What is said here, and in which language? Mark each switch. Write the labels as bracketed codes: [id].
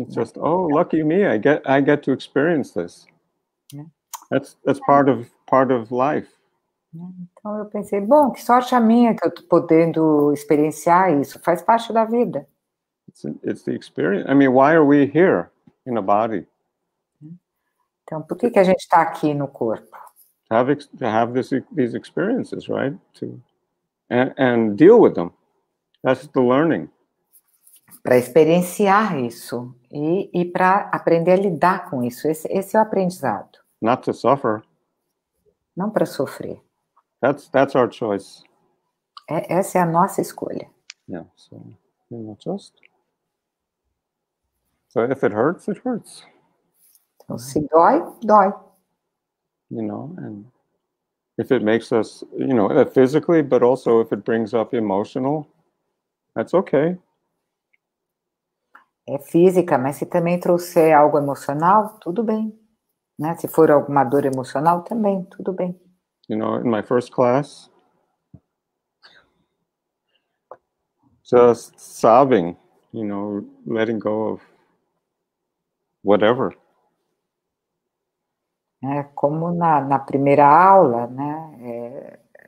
[en] It's just, oh, lucky me, I get to experience this. That's part of life. [pt] Então eu pensei, bom, que sorte a minha que eu tô podendo experienciar isso, faz parte da vida. [en] It's the experience. I mean, why are we here in a body? [pt] Então, por que a gente está aqui no corpo? [en] To have these experiences, right? And deal with them. That's the learning. [pt] Para experienciar isso e para aprender a lidar com isso. Esse é o aprendizado. [en] Not to suffer. [pt] Não para sofrer. [en] That's our choice. [pt] Essa é a nossa escolha. [en] Yeah. So So if it hurts, it hurts. [pt] Então, se dói, dói. [en] And if it makes us, physically, but also if it brings up emotional, that's okay. [pt] É física, mas se também trouxer algo emocional, tudo bem. Né? Se for alguma dor emocional, também, tudo bem. [en] In my first class, just sobbing, letting go of whatever. [pt] Como na primeira aula, né?